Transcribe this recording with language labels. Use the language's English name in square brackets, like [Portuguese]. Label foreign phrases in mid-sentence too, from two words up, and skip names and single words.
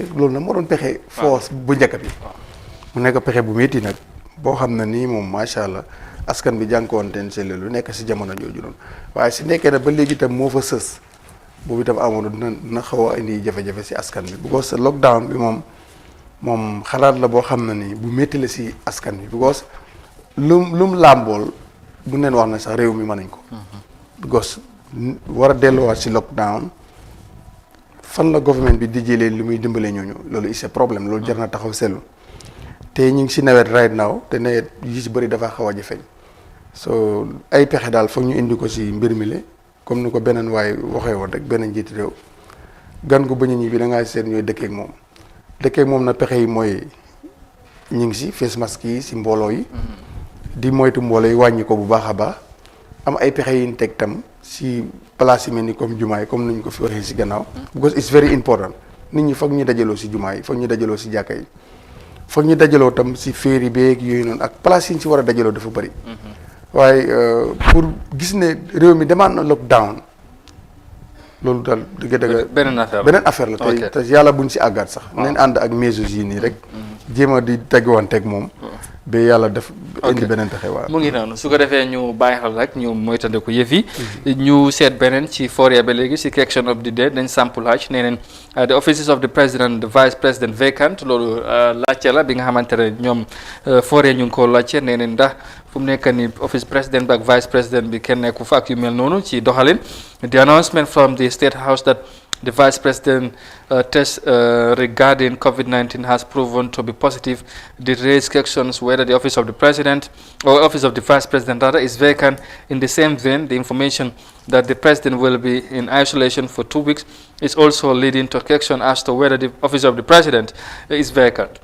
[Wolof] loolu nag moo doon pexe force bu njëkk bi mu nekk pexe bu métti nag boo xam ne nii moom macha allah askan bi jànkuwanteen si lu nekk si jamono jooju noonu waaye si nekkee na ba léegi itam moo fa sës boobu itam amoon dina xaw a indi jafe-jafe si askan bi because lockdown bi moom moom xalaat la boo xam ne ni bu métti la si askan bi because lum làmbool bu neen wax na sax réew mi mën nañ ko because war a delluwaat si lockdown fan la government bi di jëlee lu muy dimbalee ñooñu loolu [French] c'est problème [Wolof] loolu jar na taxaw seetlu te ñu ngi si nawet [English] right now [Wolof] te nawet yi si bëri dafa xaw a jafeñ so ay pexe daal foog ñu indi ko si mbir mi le comme ni ko beneen waaye waxee woon rek benn njiiti réew gan gu bañ a ñibbi da ngaa seet ñooy dëkkeek moom na pexe yi mooy ñu ngi si [English] face mask [Wolof] yi si mbooloo yi di moytu mbooloo yi wàññi ko bu baax a baax am ay pexe yi ñu teg tam si place yi mel ni comme jumaa yi comme ni ñu ko fi waxee si gannaaw [English] because it's very important [Wolof] nit ñi foog ñu dajaloo si jumaa yi foog ñu dajaloo si jàkka yi foog ñu dajaloo tam si féeri beeg yooyu noonu ak place yi ñu si war a dajaloo dafa bëri waaye pour gis ne réew mi demaat na lockdown loolu daal dëgg-dëgg beneen affaire la te yàlla buñ si àggaat sax nañ ànd ak mesures yi nii rek jéem a di teguwanteeg moom ba yàlla def indi beneen pexe waaw mu ngi noonu su ko defee ñu bàyyi xel rek ñu moytandiku yëf yi ñu seet beneen ci foria ba léegi si [English] question of the day [Wolof] dañ sample laaj nee neen [English] the offices of the president the vice president vacant [Wolof] loolu laajte la bi nga xamante ne ñoom foria ñu ngi ko laajte nee neen ndax fu mu nekk ni office président bi ak vice président bi kenn nekku fa ak yu mel noonu ci doxalin [English] the announcement from the state house that the vice president test regarding COVID-19 has proven to be positive. The raised questions whether the office of the president or office of the vice president rather is vacant. In the same vein, the information that the president will be in isolation for 2 weeks is also leading to question as to whether the office of the president is vacant.